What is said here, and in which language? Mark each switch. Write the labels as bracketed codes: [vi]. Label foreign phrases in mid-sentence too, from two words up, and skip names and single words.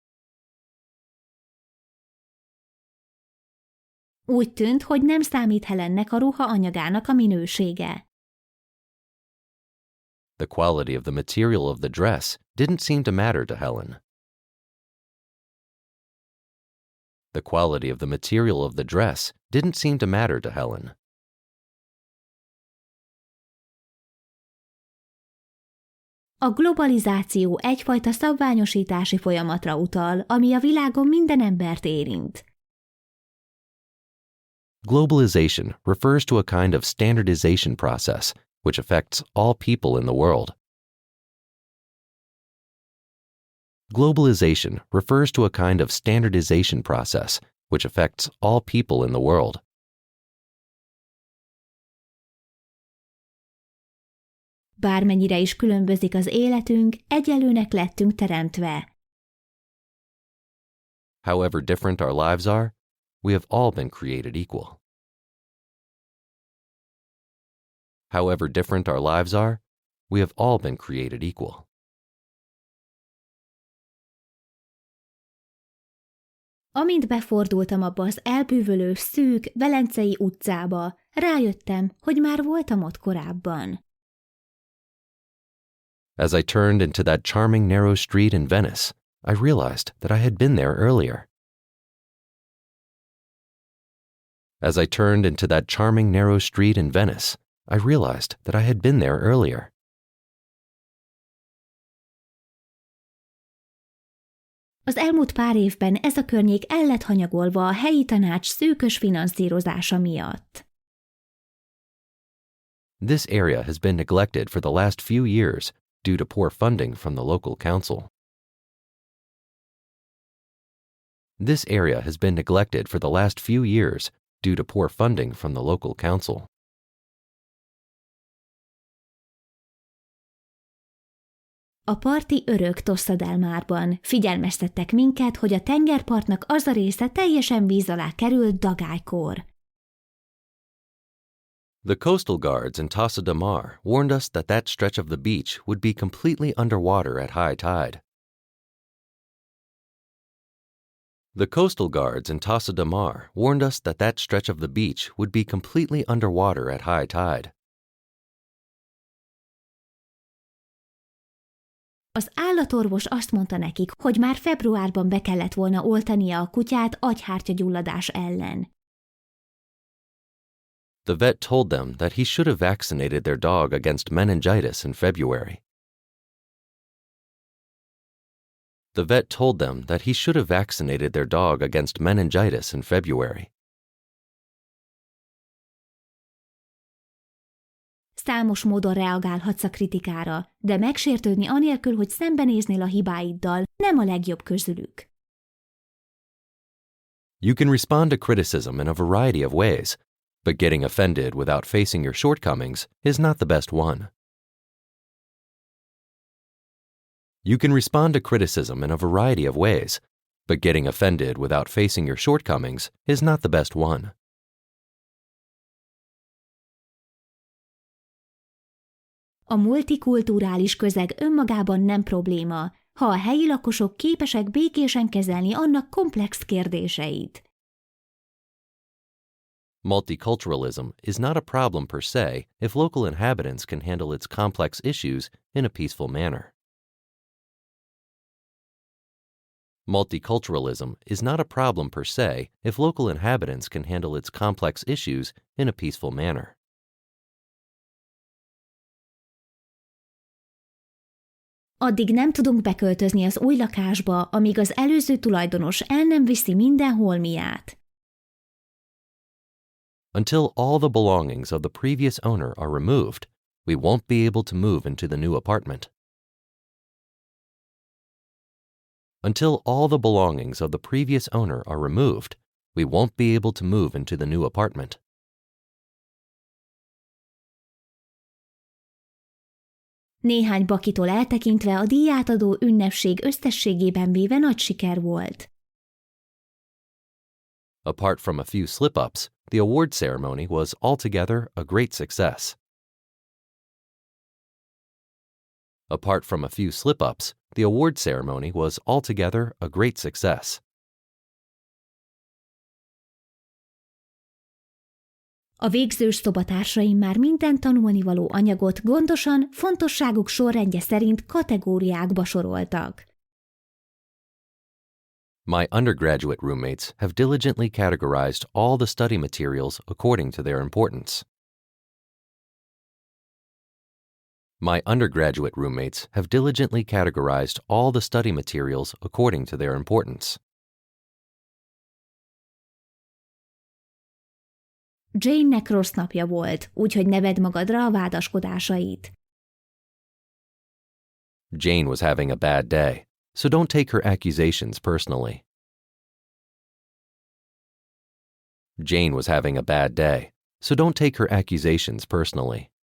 [hu] Úgy tűnt, hogy nem számít Helennek a ruha anyagának a minősége. [en] The quality of the material of the dress didn't seem to matter to Helen. The quality of the material of the dress didn't seem to matter to Helen. [hu] A globalizáció egyfajta szabványosítási folyamatra utal, ami a világon minden embert érint. [en] Globalization refers to a kind of standardization process which affects all people in the world. Globalization refers to a kind of standardization process which affects all people in the world. [hu] Bármennyire is különbözik az életünk, egyenlőnek lettünk teremtve. [en] However different our lives are, we have all been created equal. However different our lives are, we have all been created equal. [hu] Amint befordultam abba az elbűvölő, szűk, velencei utcába, rájöttem, hogy már voltam ott korábban. [en] As I turned into that charming narrow street in Venice, I realized that I had been there earlier. As I turned into that charming narrow street in Venice, I realized that I had been there earlier. [hu] Az elmúlt pár évben ez a környék el lett hanyagolva a helyi tanács szűkös finanszírozása miatt. [en] This area has been neglected for the last few years due to poor funding from the local council. This area has been neglected for the last few years due to poor funding from the local council. [hu] A parti örök Tossa del Marban figyelmeztettek minket, hogy a tengerpartnak az a része teljesen víz alá került dagálykor. [en] The coastal guards in Tossa de Mar warned us that that stretch of the beach would be completely underwater at high tide. The coastal guards in Tossa de Mar warned us that that stretch of the beach would be completely underwater at high tide. [hu] Az állatorvos azt mondta nekik, hogy már februárban be kellett volna oltania a kutyát agyhártyagyulladás ellen. [en] The vet told them that he should have vaccinated their dog against meningitis in February. The vet told them that he should have vaccinated their dog against meningitis in February. [hu] Számos módon reagálhatsz a kritikára, de megsértődni anélkül, hogy szembenéznél a hibáiddal, nem a legjobb közülük. [en] You can respond to criticism in a variety of ways, but getting offended without facing your shortcomings is not the best one. You can respond to criticism in a variety of ways, but getting offended without facing your shortcomings is not the best one. [hu] A multikulturális közeg önmagában nem probléma, ha a helyi lakosok képesek békésen kezelni annak komplex kérdéseit. [en] Multiculturalism is not a problem [la] per se [en] if local inhabitants can handle its complex issues in a peaceful manner. Multiculturalism is not a problem [la] per se [en] if local inhabitants can handle its complex issues in a peaceful manner. [hu] Addig nem tudunk beköltözni az új lakásba, amíg az előző tulajdonos el nem viszi minden holmiát. [en] Until all the belongings of the previous owner are removed, we won't be able to move into the new apartment. Until all the belongings of the previous owner are removed, we won't be able to move into the new apartment. [hu] Néhány bakitól eltekintve a díjátadó ünnepség összességében véve nagy siker volt. [en] Apart from a few slip-ups, the award ceremony was altogether a great success. Apart from a few slip-ups, the award ceremony was altogether a great success. [hu] A végzős szobatársaim már minden tanulnivaló anyagot gondosan, fontosságuk sorrendje szerint kategóriákba soroltak. [en] My undergraduate roommates have diligently categorized all the study materials according to their importance. My undergraduate roommates have diligently categorized all the study materials according to their importance. [hu] Jane-nek rossz napja volt, úgyhogy ne vedd magadra a vádaskodásait. [en] Jane was having a bad day, so don't take her accusations personally. Jane was having a bad day, so don't take her accusations personally.